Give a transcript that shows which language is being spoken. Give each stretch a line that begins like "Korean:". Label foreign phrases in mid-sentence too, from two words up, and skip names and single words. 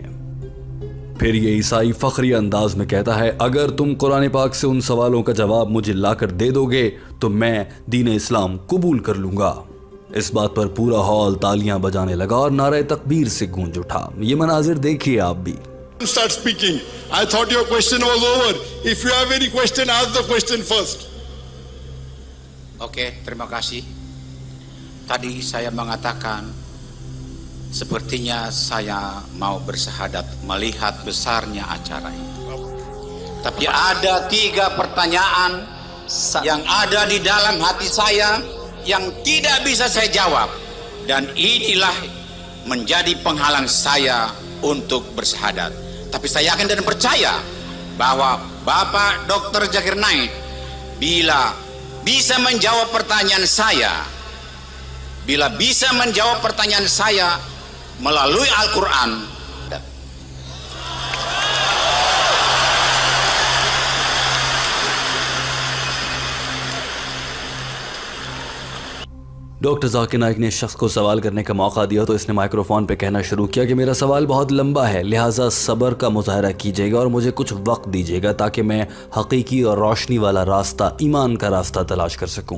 Urdu: پھر یہ عیسائی فخری انداز میں کہتا ہے، اگر تم قرآن پاک سے ان سوالوں کا جواب مجھے لا کر دے دو گے تو میں دین اسلام قبول کر لوں گا. اس بات پر پورا ہال تالیاں بجانے لگا اور نعرے تکبیر سے گونج اٹھا. یہ مناظر دیکھیے آپ بھی.
English: Start speaking. I thought your question was over. If you have any question, ask the question first.
Indonesian: Oke, terima kasih. Tadi saya mengatakan sepertinya saya mau bersahadat melihat besarnya acara itu. Tapi ada 3 pertanyaan yang ada di dalam hati saya yang tidak bisa saya jawab, dan inilah menjadi penghalang saya untuk bersahadat. Tapi saya yakin dan percaya bahwa Bapak Dr. Zakir Naik bila bisa menjawab pertanyaan saya, melalui Al-Quran.
Urdu: ڈاکٹر ذاکر نائیک نے اس شخص کو سوال کرنے کا موقع دیا تو اس نے مائیکروفون پہ کہنا شروع کیا کہ میرا سوال بہت لمبا ہے، لہٰذا صبر کا مظاہرہ کیجیے گا اور مجھے کچھ وقت دیجیے گا تاکہ میں حقیقی اور روشنی والا راستہ، ایمان کا راستہ تلاش کر سکوں.